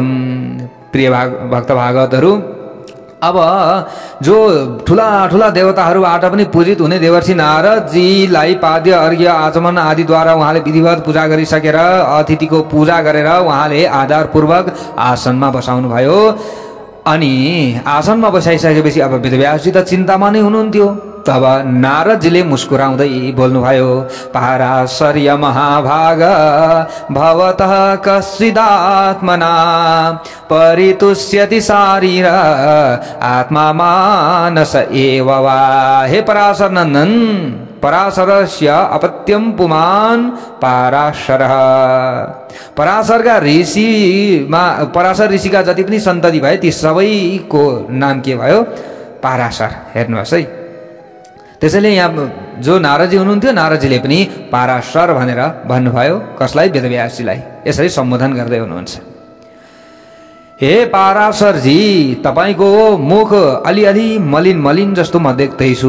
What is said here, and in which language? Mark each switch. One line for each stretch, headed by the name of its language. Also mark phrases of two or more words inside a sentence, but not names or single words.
Nepali: प्रिय भक्त भागवतहरू, अब जो ठुला ठुला देवताहरूबाट पनि पूजित हुने देवर्षि नारदजीलाई पाद्य अर्घ्य आचमन आदिद्वारा उहाँले विधिवत पूजा गरिसकेर अतिथिको पूजा गरेर उहाँले आदरपूर्वक आसनमा बसाउनु भयो। अनि आसनमा बसाइसकेपछि अब वेदव्यासजी त चिन्तामा नै हुनुहुन्थ्यो। तब नारदजीले मुस्कुराउँदै बोल्नुभयो,
Sanskrit: पाराशर्य महाभाग भवतः कश्चिदात्मना परितुष्यति शारीर आत्मा मानस एव वा। हे पराशर नन्दन, पराशरस्य अपत्यम पुमान पाराशरः।
Nepali: पराशरका ऋषिमा, पराशर ऋषिका जति पनि सन्तति भए ती सबैको नाम के भयो? पाराशर। हेर्नुहोस् है, त्यसैले यहाँ जो नारदजी हुनुहुन्थ्यो, नारदजीले पनि पाराशर भनेर भन्नुभयो। कसलाई? वेदव्यासजीलाई। यसरी सम्बोधन गर्दै हुनुहुन्छ। हे पाराशरजी, तपाईँको मुख अलिअलि मलिन मलिन जस्तो म देख्दैछु।